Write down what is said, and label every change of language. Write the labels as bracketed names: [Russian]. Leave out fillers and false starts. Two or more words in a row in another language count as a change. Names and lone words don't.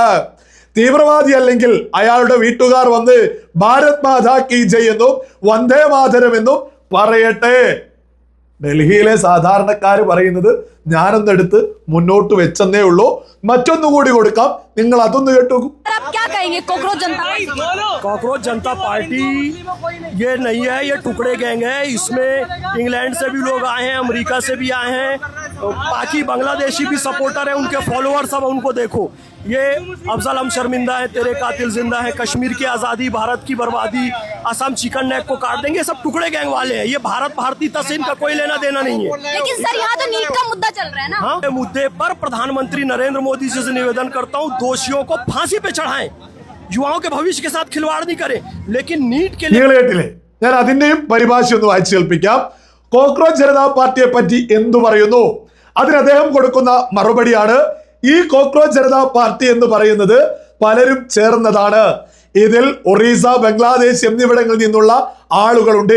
[Malayalam] തീവ്രവാദി അല്ലെങ്കിൽ അയാളുടെ വീട്ടുകാർ വന്ന് [Hindi] भारत माता की जय [Malayalam] എന്നും വന്ദേ മാതരം എന്നും പറയട്ടെ. ഡൽഹിയിലെ സാധാരണക്കാർ പറയുന്നത് ഞാനൊന്നെടുത്ത് മുന്നോട്ട് വെച്ചെന്നേ ഉള്ളൂ. മറ്റൊന്നുകൂടി കൊടുക്കാം, നിങ്ങൾ അതൊന്ന് കേട്ടു. [Hindi] कॉकरोच जनता पार्टी ये नहीं है, ये टुकड़े गैंग है। इसमें इंग्लैंड से भी लोग आए हैं, अमेरिका से भी आए हैं, बाकी बांग्लादेशी भी सपोर्टर है, उनके फॉलोअर्स। अब उनको देखो, ये अफजल हम शर्मिंदा है तेरे कातिल जिंदा है, कश्मीर की आज़ादी भारत की बर्बादी, असम चिकन नेक को काट देंगे, सब टुकड़े गैंग वाले हैं। ये भारत भारतीय तस्वीर का कोई लेना देना नहीं है। लेकिन सर यहाँ तो नीट का मुद्दा चल रहा है ना। हाँ, मुद्दे पर प्रधानमंत्री नरेंद्र मोदी से निवेदन करता हूँ, दोषियों को फांसी पे चढ़ाएं, युवाओं के भविष्य के साथ खिलवाड़ नहीं करें। लेकिन नीट के लिए [Malayalam] കേട്ടില്ലേ? ഞാൻ അതിന്റെയും പരിഭാഷ ഒന്ന് വായിച്ചു കേൾപ്പിക്കാം. കോക്രോച്ച് ജനതാ പാർട്ടിയെ പറ്റി എന്തു പറയുന്നു? അതിന് അദ്ദേഹം കൊടുക്കുന്ന മറുപടിയാണ്, ഈ കോക്രോച്ച് ജനതാ പാർട്ടി എന്ന് പറയുന്നത് പലരും ചേർന്നതാണ്. ഇതിൽ ഒറീസ, ബംഗ്ലാദേശ് എന്നിവിടങ്ങളിൽ നിന്നുള്ള ആളുകളുണ്ട്.